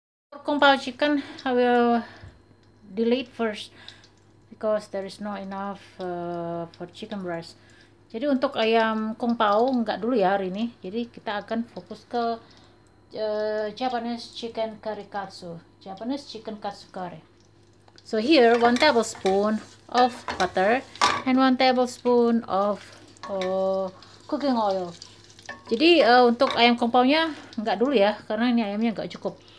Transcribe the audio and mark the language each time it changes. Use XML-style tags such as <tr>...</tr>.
<en>For Kung Pao chicken, I will delete first because there is not enough for chicken breast.</en> <id>Jadi untuk ayam Kung Pao nggak dulu ya hari ini. Jadi kita akan fokus ke Japanese chicken curry katsu.</id> <en>Japanese chicken katsu curry. So here 1 tablespoon of butter and 1 tablespoon of cooking oil.</en> <id>Jadi untuk ayam Kung Pao-nya nggak dulu ya, karena ini ayamnya nggak cukup.</id>